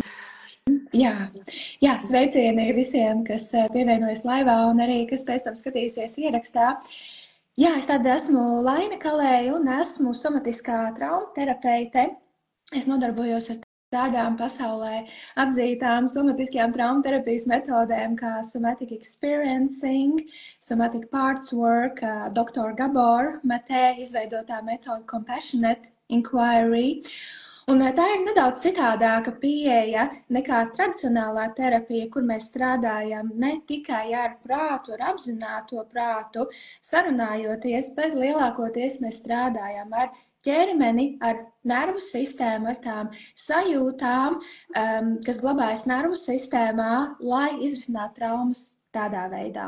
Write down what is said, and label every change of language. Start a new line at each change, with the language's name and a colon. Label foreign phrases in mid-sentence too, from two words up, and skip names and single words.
Latvian: Jā, sveicieni visiem, kas pievienojas laivā un arī, kas pēc tam skatīsies ierakstā. Jā, es tad esmu Laina Kalēja un esmu somatiskā trauma terapeite. Es nodarbojos ar tādām pasaulē atzītām somatiskajām trauma terapijas metodēm kā
English: somatic experiencing, somatic parts work,
Latvian: Dr. Gabor Mate izveidotā metoda
English: compassionate inquiry.
Latvian: Un tā ir nedaudz citādāka pieeja nekā tradicionālā terapija, kur mēs strādājam ne tikai ar prātu, ar apzināto prātu, sarunājoties, bet lielākoties mēs strādājam ar ķermeni, ar nervu sistēmu, ar tām sajūtām, kas glabājas nervu sistēmā, lai izrisinātu traumas tādā veidā.